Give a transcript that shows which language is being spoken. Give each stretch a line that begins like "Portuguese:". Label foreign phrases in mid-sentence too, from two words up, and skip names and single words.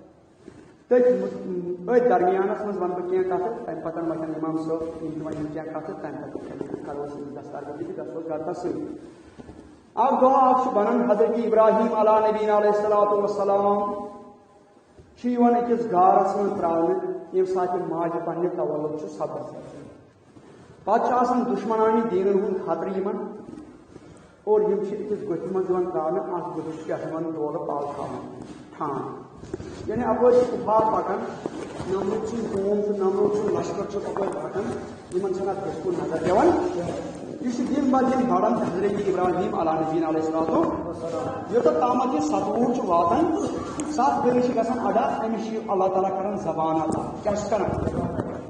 Kashmiri: تٔتھۍ درمیانس منٛز ونہٕ بہٕ کینٛہہ کتھٕ تمہِ پتہٕ وۄتھن امام صٲب یِم تہِ ونن کینٛہہ کتھٕ تمہِ پتہٕ کرو أسۍ أمِس دستار بندی تہٕ گژھو گرٕ تس سۭتۍ اکھ دۄہ اکھ چھُ بنان حضرت ابراہیم
Arabic: علیٰ نبینا علیہ الصلوۃ والسلام
Kashmiri: چھِ یِوان أکِس غارس منٛز ترٛاونہٕ ییٚمہِ ساتہٕ یہِ ماجہِ پننہِ تولُد چھُ سپدان پتہٕ چھُ آسان دُشمنانہِ دیٖنن ہُنٛد خطرٕ یِمن اور یِم چھِ أکِس گٔٹھِ منٛز یِوان ترٛاونہٕ اتھ گٔٹھِس چھُ کیٛاہ یِوان دورٕ پال تھاوُن ٹھان یعنی اپٲرۍ چھِ کُفار پکان نمرود سُنٛد قوم تہٕ نمرود سُنٛد لشکر چھُ اپٲرۍ پکان یِمن چھنہٕ اتھ گٔٹھِ کُن نظر دِوان یہِ چھُ دِن بر دِن بڑان حضرت ابراہیم
Arabic: علیٰ نبینا علیہ الصلوۃ
Kashmiri: یوٚتتھ تامتھ یہِ 7 چھُ واتان 7 ؤری چھِ گژھان ادا أمِس چھِ اللہ تعالیٰ کران زبان عطا کیٛاہ چھُ کران